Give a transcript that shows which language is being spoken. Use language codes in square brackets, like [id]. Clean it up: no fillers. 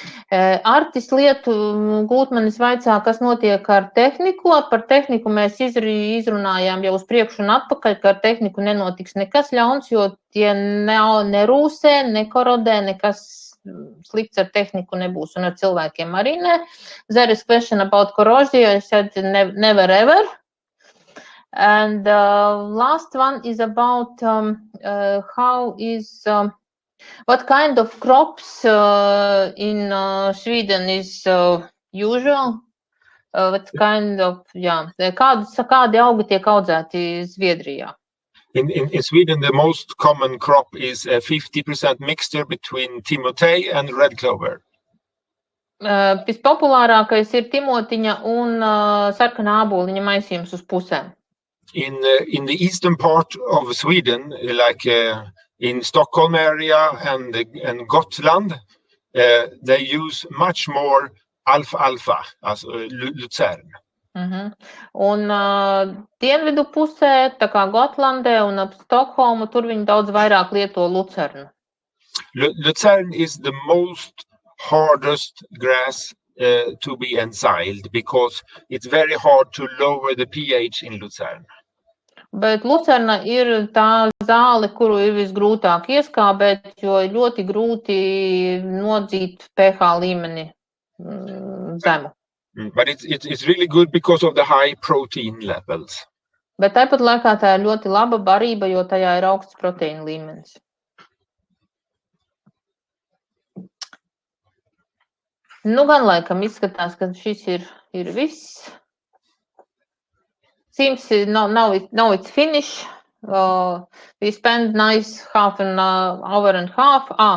[lv] Artis Lietu Gūtmanis vaicā, kas notiek ar tehniku. Par tehniku mēs izrunājām jau uz priekšu un atpakaļ, ka ar tehniku nenotiks nekas ļauns, jo tie nerūsē, nekorodē, nekas slikts ar tehniku nebūs un ar cilvēkiem arī ne. [en] There is question about corrosion. I said never ever. And last one is about how is what kind of crops in Sweden is usual. What kind of [lv] kādi augi tiek audzēti Zviedrijā? [en] In Sweden, the most common crop is a 50% mixture between timotei and red clover. [lv] Vispopulārākais ir timotiņa un sarkanā āboliņa maisījums uz pusēm. [en] In the eastern part of Sweden, like in Stockholm area and Gotland, they use much more alfalfa, as lucern. [lv] Un dienvidu pusē, tā kā Gotlandē un ap Stokholmu, tur viņi daudz vairāk lieto lucernu. [en] Lucern is the most hardest grass to be ensiled because it's very hard to lower the pH in lucern. [lv] Bet lucerna ir tā zāle, kuru ir visgrūtāk ieskābēt, jo ļoti grūti nodzīt pH līmeni zemu. [en] But it's really good because of the high protein levels. [lv] Bet tāpat laikā tā ir ļoti laba barība, jo tajā ir augsts proteīna līmenis. Nu gan laikam izskatās, ka šis ir viss. [en] Seems now it's finished. We spend nice half an hour and a half.